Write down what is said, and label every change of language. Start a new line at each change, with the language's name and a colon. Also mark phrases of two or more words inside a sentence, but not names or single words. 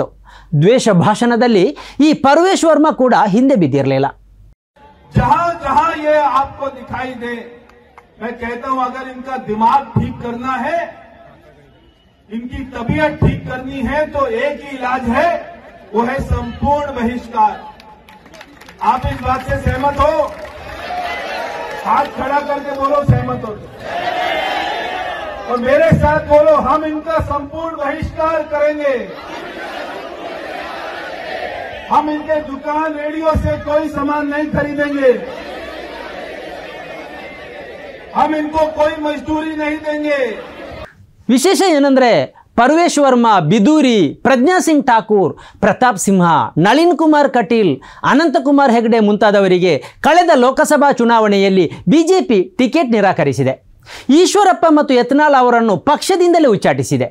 Kannada: ದ್ವೇಷ ಭಾಷಣದಲ್ಲಿ ಈ ಪರ್ವೇಶ್ ವರ್ಮಾ ಕೂಡ ಹಿಂದೆ ಬಿದ್ದಿರಲಿಲ್ಲ.
Hindi: जहां जहां ये आपको दिखाई दे, मैं कहता हूं अगर इनका दिमाग ठीक करना है, इनकी तबीयत ठीक करनी है तो एक ही इलाज है, वो है संपूर्ण बहिष्कार. आप इस बात से सहमत हो? हाथ खड़ा करके बोलो सहमत हो और मेरे साथ बोलो, हम इनका संपूर्ण बहिष्कार करेंगे. हम इनके दुकान रेडियो से कोई सामान नहीं खरीदेंगे. हम इनको कोई मजदूरी नहीं देंगे.
Kannada: ವಿಶೇಷ ಏನಂದ್ರೆ ಪರ್ವೇಶ್ ವರ್ಮಾ, ಬಿದೂರಿ, ಪ್ರಜ್ಞಾ ಸಿಂಗ್ ಠಾಕೂರ್, ಪ್ರತಾಪ್ ಸಿಂಹ, ನಳಿನ್ ಕುಮಾರ್ ಕಟೀಲ್, ಅನಂತಕುಮಾರ್ ಹೆಗಡೆ ಮುಂತಾದವರಿಗೆ ಕಳೆದ ಲೋಕಸಭಾ ಚುನಾವಣೆಯಲ್ಲಿ ಬಿಜೆಪಿ ಟಿಕೆಟ್ ನಿರಾಕರಿಸಿದೆ. ಈಶ್ವರಪ್ಪ ಮತ್ತು ಯತ್ನಾಳ್ ಅವರನ್ನು ಪಕ್ಷದಿಂದಲೇ ಉಚ್ಚಾಟಿಸಿದೆ.